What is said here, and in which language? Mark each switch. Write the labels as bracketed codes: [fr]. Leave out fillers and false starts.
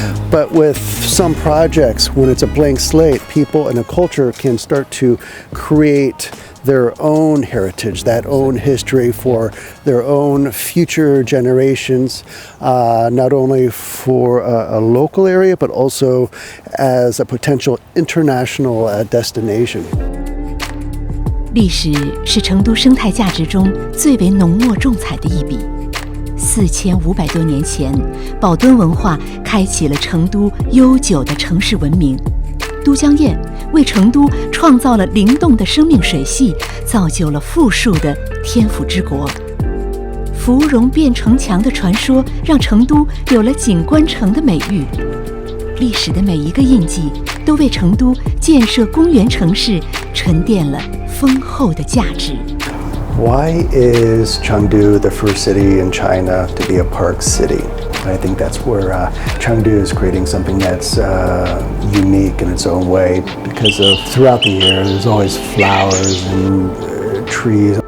[en] But with some projects, when it's a blank slate, people and a culture can start to create their own heritage, that own history for their own future generations, not only for a local area, but also as a potential international destination. [zh] 历史是成都生态价值中最为浓墨重彩的一笔。 4500多年前，宝墩文化开启了成都悠久的城市文明。都江堰为成都创造了灵动的生命水系，造就了富庶的天府之国。芙蓉变城墙的传说，让成都有了景观城的美誉。历史的每一个印记，都为成都建设公园城市沉淀了丰厚的价值。 [en] Why is Chengdu the first city in China to be a park city? I think that's where Chengdu is creating something that's unique in its own way, because of throughout the year there's always flowers and trees.